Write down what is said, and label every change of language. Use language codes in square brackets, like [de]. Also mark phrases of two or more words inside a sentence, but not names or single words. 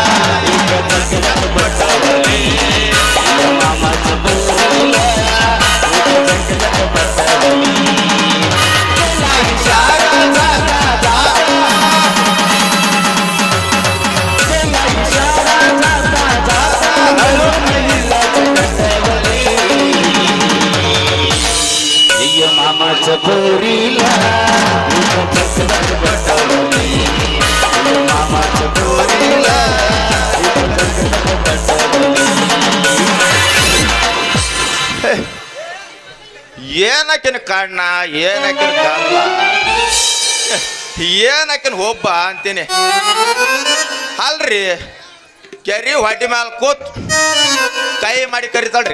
[mr] बटवली मामाचं पोरीला बटवली मामाचं पोरीला बटवली मामाचं पोरीला [kn] ಏನಕ್ಕಿನ ಕಣ್ಣ ಏನಕ್ಕಿನ ಕಲ್ಲ ಏನಕ್ಕಿನ ಒಬ್ಬ ಅಂತೀನಿ ಅಲ್ರಿ ಕೆರಿ ಹೊಟ್ಟಿ ಮ್ಯಾಲ ಕೂತ್ ಕೈ ಮಾಡಿ ಕರಿತಾಳ್ರಿ